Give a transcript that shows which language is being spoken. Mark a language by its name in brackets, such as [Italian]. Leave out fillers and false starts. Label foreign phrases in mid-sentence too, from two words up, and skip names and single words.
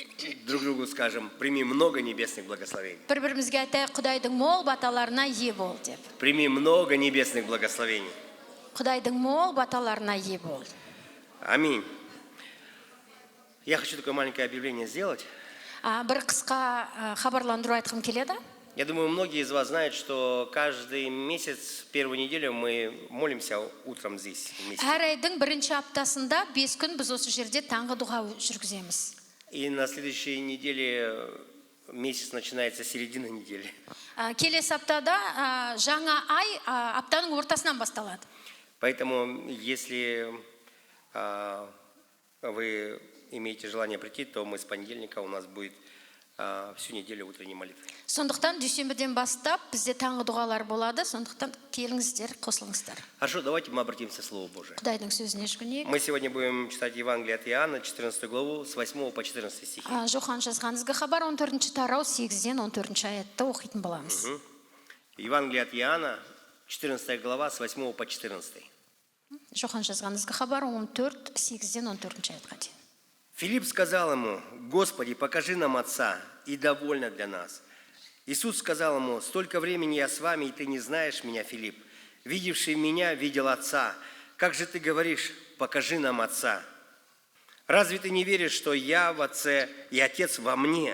[Russian] друг другу скажем, прими много небесных благословений. [Kazakh] Бір-бірімізге айтайық, Құдайдың мол баталарына ие бол деп. [Russian] Прими много небесных благословений. [Kazakh] Құдайдың мол баталарына ие бол. [Russian] Аминь. Я хочу такое маленькое объявление сделать. [Kazakh] Бір қысқа хабарландыру айтқым келеді. [Russian] Я думаю, многие из вас знают, что каждый месяц, первую неделю мы молимся утром здесь вместе. [Kazakh] Әр айдың бірінші аптасында 5 күн біз осы жерде таңғы дұға жүргіземіз. [Russian] И на следующей неделе месяц начинается середина недели. [Kazakh] Келесі аптада жаңа ай аптаның ортасынан басталады. [Russian] Поэтому, если вы имеете желание прийти, то мы с понедельника у нас будет всю неделю утренней молитвы. [Kazakh] Сондықтан дүйсенбіден бастап бізде таңғы дұғалар болады. Сондықтан келіңіздер, қосылыңыздар. [Russian] Хорошо, давайте мы обратимся к Слову Божию. [Kazakh] Құдайдың сөзіне жүгінейік. [Russian] Мы сегодня будем читать Евангелие от Иоанна, 14 главу, с 8 по 14 стихи. [Kazakh] Жохан жазған ізгі хабар 14 тарау 8-ден 14 аятты оқитын боламыз. [Russian] Евангелие от Иоанна, 14 глава, с 8 по 14. [Kazakh] Жохан жазған ізгі хабар 14, 8-ден 14 аятқа дейін. [Russian] Филипп сказал ему: «Господи, покажи нам Отца, и довольно для нас». Иисус сказал ему: «Столько времени я с вами, и ты не знаешь меня, Филипп. Видевший меня, видел Отца. Как же ты говоришь: покажи нам Отца? Разве ты не веришь, что я в Отце и Отец во мне?